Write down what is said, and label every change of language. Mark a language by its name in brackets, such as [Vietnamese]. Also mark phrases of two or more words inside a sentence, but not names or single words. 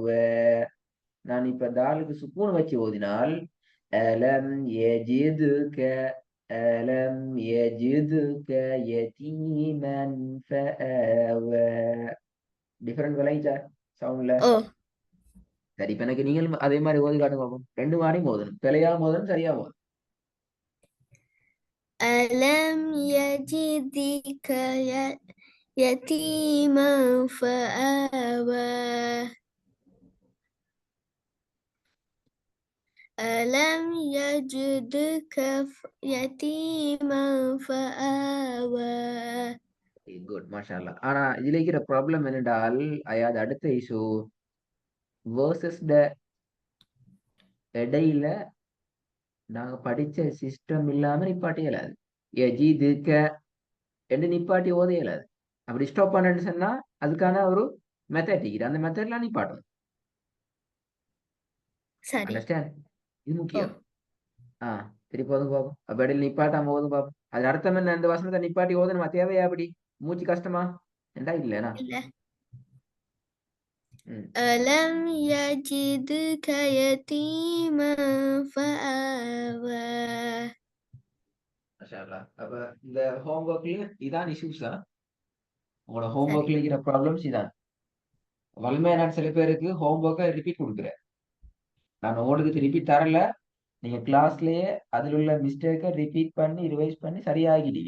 [Tamil] நான் இப்ப தாலுக்கு சுக்கூன் வச்சு ஓதினால் [Arabic] ألم يجدك، ألم يجدك يتيما فآوى. [Tamil] டிஃபரெண்ட் விளைச்சா சவுண்ட்ல? ஓ. சரி, இப்ப எனக்கு நீங்கள் அதே மாதிரி ஓதி காட்டுங்க பாப்போம். ரெண்டு மாதிரியும் ஓதணும். பிழையா ஓதணும், சரியா ஓதணும். [Arabic] ألم يجدك يتيما فآوى. ألم يجدك يتيما فآوى. குட், ما شاء الله. [Tamil] ஆனா இதுல இருக்கிற ப்ராப்ளம் என்னென்றால் அது அடுத்த இஷ்யூ. வேர்சஸ் இடையில நாங்க படிச்ச சிஸ்டம் இல்லாம நிப்பாட்டி இயலாது. எஜிதுக என்று நிப்பாட்டி ஓத இயலாது. அப்படி ஸ்டாப் பண்ணேன்னு சொன்னா அதுக்கான ஒரு மெத்தட் இருக்குது. அந்த மெத்தட்லாம் நிப்பாட்டும். சரி. அண்டர்ஸ்டாண்ட்? இது ஓ. முக்கியம். ஆ திருப்பி ஓதும் பாப்போம். அப்ப இடையில நிப்பாட்டாம ஓதும் பாப்போம். அது அர்த்தம் என்ன? இந்த வசனத்தை நிப்பாட்டி ஓதணுமா? தேவையா? அப்படி மூச்சு கஷ்டமா என்றா இல்லைனா? இல்ல. ம். [Arabic] ألم يجدك يتيما فآوى. ما شاء الله. [Tamil] அப்ப இந்த ஹோம்ஒர்க்ல இதான் இஷ்யூஸா? உங்களோட சரி ஹோம்ஒர்க்ல இருக்கிற ப்ராப்ளம்ஸ் இதான். வலிமையா நான் சில பேருக்கு ஹோம்ஒர்க்கை ரிப்பீட் கொடுக்குறேன். நான் உங்களுக்கு திருப்பி தரல. நீங்க கிளாஸ்லயே அதில் உள்ள மிஸ்டேக்கை ரிப்பீட் பண்ணி ரிவைஸ் பண்ணி சரியாகிட்டீங்க.